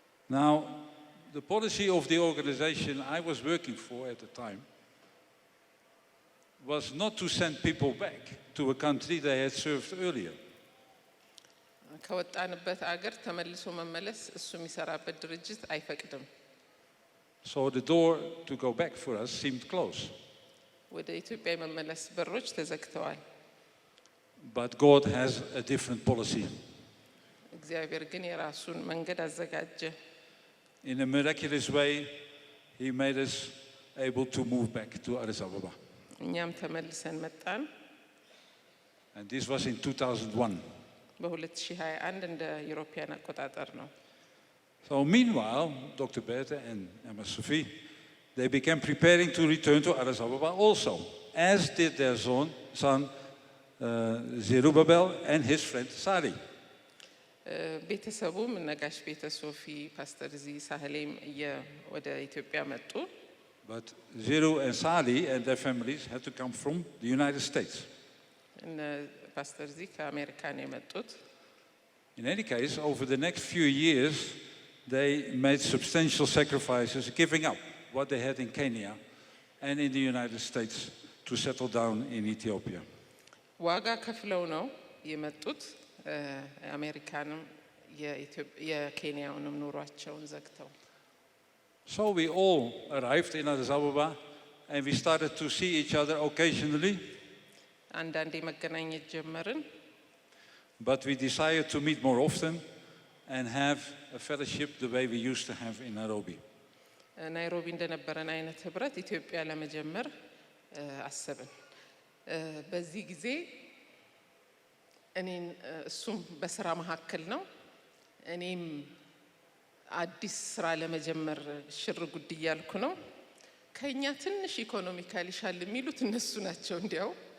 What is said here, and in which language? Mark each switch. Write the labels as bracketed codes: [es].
[en] Now, the policy of the organization I was working for at the time was not to send people back to a country they had served earlier. [am] ከወጣንበት አገር ተመልሶ መመለስ እሱ የሚሰራበት ድርጅት አይፈቅድም። [en] So the door to go back for us seemed close. [am] ወደ ኢትዮጵያ የመመለስ በሮች ተዘግተዋል። [en] But God has a different policy. [am] እግዚአብሔር ግን የራሱን መንገድ አዘጋጀ። [en] In a miraculous way, He made us able to move back to Addis Ababa. [am] እኛም ተመልሰን መጣን። [en] And this was in 2001. [am] በ2021 እንደ ዩሮፒያን አቆጣጠር ነው። [en] So meanwhile, Dr. Berthe and Emma Sophie, they began preparing to return to Addis Ababa also, as did their son Zerubbabel and his friend Sari. [am] ቤተሰቡም ነጋሽ ቤተ ሶፊ ፓስተር ዚ ሳህሌም ወደ ኢትዮጵያ መጡ። [en] But Zeru and Sali and their families had to come from the United States. [am] ፓስተር ዚ ከአሜሪካን የመጡት። [en] In any case, over the next few years, they made substantial sacrifices, giving up what they had in Kenya and in the United States to settle down in Ethiopia. [am] ዋጋ ከፍለው ነው የመጡት። አሜሪካንም የኬንያውንም ኑሯቸውን ዘግተው። [en] So we all arrived in Addis Ababa and we started to see each other occasionally. [am] አንዳንዴ መገናኘት ጀመርን። [en] But we decided to meet more often and have a fellowship the way we used to have in Nairobi. [am] ናይሮቢ እንደነበረን አይነት ህብረት ኢትዮጵያ ለመጀመር አሰብን። በዚህ ጊዜ እኔን እሱም በስራ መካከል ነው። እኔም አዲስ ስራ ለመጀመር ሽር ጉድ እያልኩ ነው። ከኛ ትንሽ ኢኮኖሚካሊ ሻል የሚሉት እነሱ ናቸው። እንዲያው